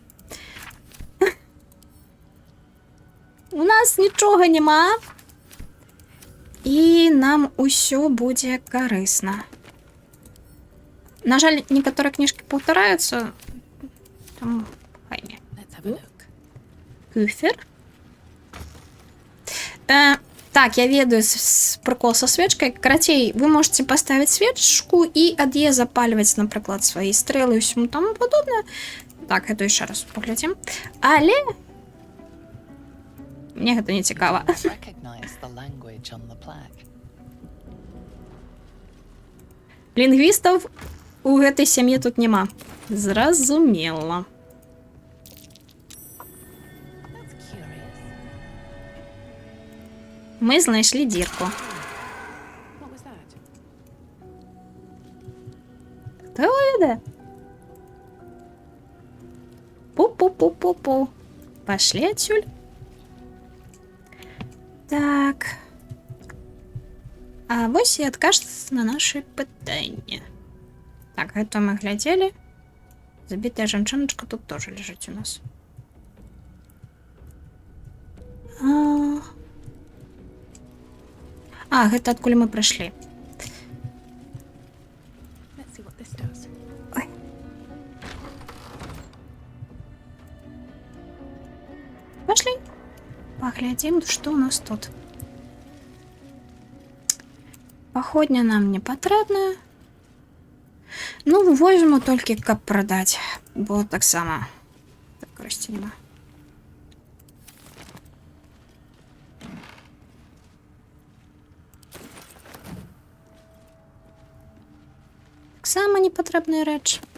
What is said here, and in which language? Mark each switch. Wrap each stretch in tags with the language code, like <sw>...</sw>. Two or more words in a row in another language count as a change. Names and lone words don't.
<be>У нас нічога няма. І нам усё будзе карысна. На жаль, некаторыя кніжкі паўтараюцца, таму хай не.</be> <en>Let's have a look.</en> <be>Кюфер. Так, я ведаю</be> <ru>прикол со свечкой. Карацей, вы можете поставить свечку и</ru> <be>ад яе</be> <ru>запаливать, например, свои стрелы и всему тому подобное. Так, это еще раз поглядим.</ru> <be>Але мне это не цікаво.</be> <en>Recognize the language on the plaque.</en> <be>Лінгвістаў у гэтай сям'і тут няма. Зразумела.</be> <en>That's curious.</en> <be>Мы знайшлі дзірку.</be> <en>What was that?</en> <be>Хто ведае? Пу-пу-пу-пу-пу.</be> <ru>Пошли отсюль. Так.</ru> <be>А вось і адказ на наши пытанні. Так, гэта мы глядзелі. Забітая жанчыначка тут тоже лежыць у нас. Гэта адкуль мы прыйшлі.</be> <en>Let's see what this does.</en> <ru>Ой. Пошли. Поглядим, что у нас тут.</ru> <be>Походня нам не патрэбная. Ну, возьму толькі каб прадаць, бо таксама так карысці няма. Таксама непатрэбная рэч.</be>